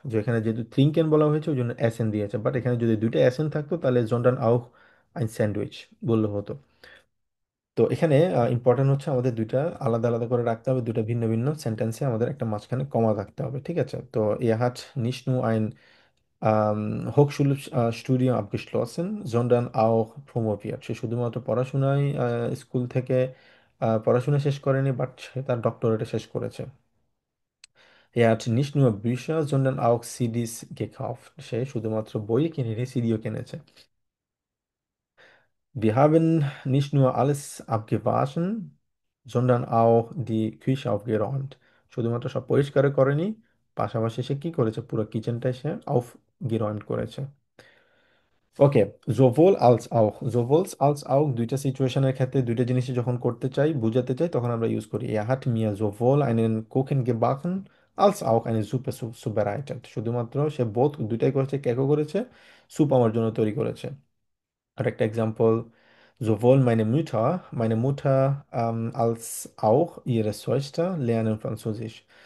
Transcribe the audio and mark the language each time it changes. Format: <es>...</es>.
<bn>যেখানে যেহেতু trinken বলা হয়েছে ওই জন্য এসএন দিয়েছে, বাট এখানে যদি দুইটা এসএন থাকতো তাহলে</bn> <de>sondern auch ein Sandwich</de> <bn>বললে হতো। তো এখানে ইম্পর্টেন্ট হচ্ছে আমাদের দুইটা আলাদা আলাদা করে রাখতে হবে, দুইটা ভিন্ন ভিন্ন সেন্টেন্সে আমাদের একটা মাঝখানে কমা রাখতে হবে, ঠিক আছে?</bn> <de>তো er hat nicht nur ein Hochschulstudium abgeschlossen sondern auch promoviert।</de> <bn>সে শুধুমাত্র পড়াশোনায় স্কুল থেকে পড়াশোনা শেষ করেনি, বাট সে তার ডক্টরেটে শেষ করেছে।</bn> <de>Er hat nicht nur Bücher sondern auch CDs gekauft।</de> <bn>সে শুধুমাত্র বই কিনেনি, সিডিও কিনেছে।</bn> <de>Wir haben nicht nur alles abgewaschen sondern auch die Küche aufgeräumt।</de> <bn>শুধুমাত্র সব পরিষ্কার করেনি, পাশাপাশি সে কি করেছে, পুরো কিচেনটাই সে aufgeräumt করেছে। ওকে, সোwohl als auch, sowohl als auch দুইটা সিচুয়েশনের ক্ষেত্রে দুইটা জিনিসই যখন করতে চাই, বুঝাতে চাই, তখন আমরা ইউজ করি</bn> <de>er hat mir sowohl einen Kuchen gebacken als auch eine Suppe zubereitet।</de> <bn>শুধুমাত্র সে বোথ দুইটাই করেছে, কেকও করেছে, স্যুপ আমার জন্য তৈরি করেছে। আরেকটা example,</bn> <de>sowohl meine Mutter als auch ihre Schwester lernen Französisch।</de>